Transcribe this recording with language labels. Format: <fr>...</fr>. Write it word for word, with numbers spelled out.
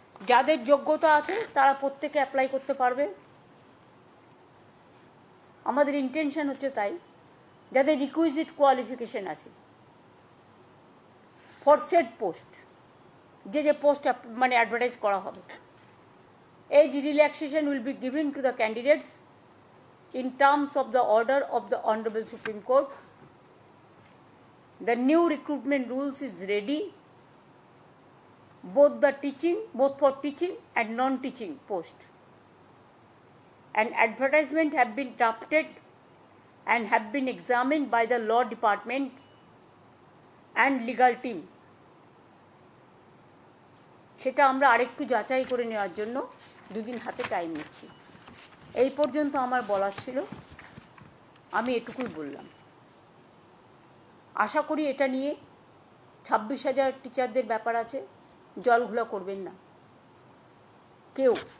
<bn>যাদের যোগ্যতা আছে তারা প্রত্যেকে অ্যাপ্লাই করতে পারবে। আমাদের ইন্টেনশন হচ্ছে তাই, যাদের রিকুইজিট কোয়ালিফিকেশান আছে</bn> <en>for set post,</en> <bn>যে যে পোস্ট মানে অ্যাডভার্টাইজ করা হবে।</bn> <en>Age relaxation will be given to the candidates in terms of the order of the Honorable Supreme Court. The new recruitment rules is ready, both the teaching, both for teaching and non-teaching post. An advertisement have been drafted and have been examined by the law department and legal team.</en> <bn>সেটা আমরা আরেকটু যাচাই করে নেওয়ার জন্য দুদিন হাতে time নিচ্ছি। এই পর্যন্ত আমার বলার ছিল, আমি এটুকুই বললাম। আশা করি এটা নিয়ে ছাব্বিশ হাজার টিচারদের ব্যাপার আছে, জলঘোলা করবেন না কেউ।</bn>